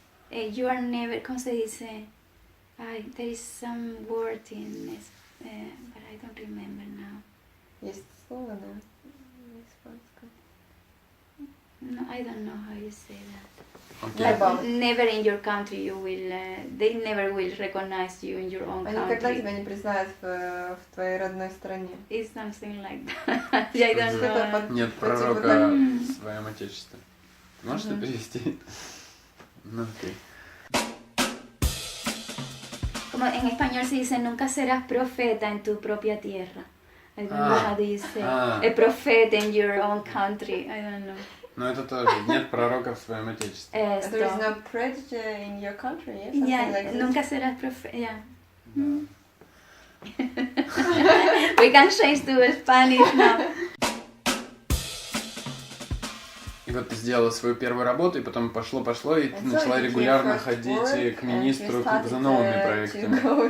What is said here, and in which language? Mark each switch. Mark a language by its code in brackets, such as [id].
[en] You are never considered. There is some word in this, but I don't remember now. [ru] Есть слово, да? [en] No, I don't know how you say that. Okay. But never in your country you will. They never will recognize you in your own country. [ru] Они никогда тебя не признают в твоей родной стране. [en] It's something like that. I don't know. [ru] Нет пророка в своем отечестве. Можешь это перевести? Ну, окей. [es] Como en español se dice, nunca serás profeta en tu propia tierra. [en] I don't know how do you say. A prophet in your own country. I don't know. [ru] Но это тоже. Нет пророка в своем отечестве. [en] There is no prejudice in your country, yes? Yeah, like [es] nunca serás profeta. [en] Yeah. We can change to Spanish now. [ru] И вот ты сделала свою первую работу, и потом пошло, и ты начала регулярно ходить к министру за новыми проектами.